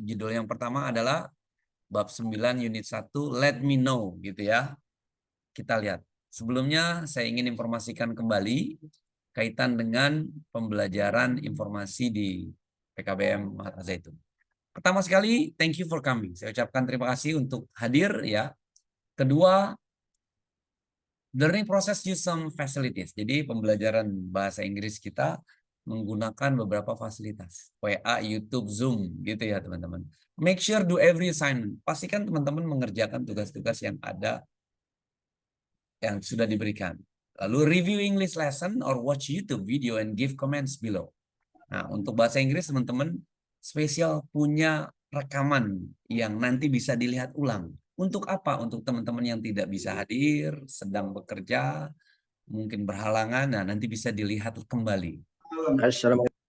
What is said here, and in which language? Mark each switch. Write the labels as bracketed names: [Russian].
[Indonesian] Judul yang pertama adalah bab 9 unit 1 [English] let me know [Indonesian] gitu ya. Kita lihat. Sebelumnya saya ingin informasikan kembali kaitan dengan pembelajaran informasi di PKBM Al Zaitun. Pertama sekali, [English] thank you for coming. [Indonesian] Saya ucapkan terima kasih untuk hadir ya. [English] Kedua, learning process use some facilities. [Indonesian] Jadi pembelajaran bahasa Inggris kita menggunakan beberapa fasilitas. WA, YouTube, Zoom gitu ya teman-teman. [English] Make sure do every assignment. [Indonesian] Pastikan teman-teman mengerjakan tugas-tugas yang ada yang sudah diberikan. [English] Lalu review English lesson or watch YouTube video and give comments below. [Indonesian] Nah, untuk bahasa Inggris teman-teman spesial punya rekaman yang nanti bisa dilihat ulang. Untuk apa? Untuk teman-teman yang tidak bisa hadir, sedang bekerja, mungkin berhalangan, nah nanti bisa dilihat kembali. Assalamualaikum.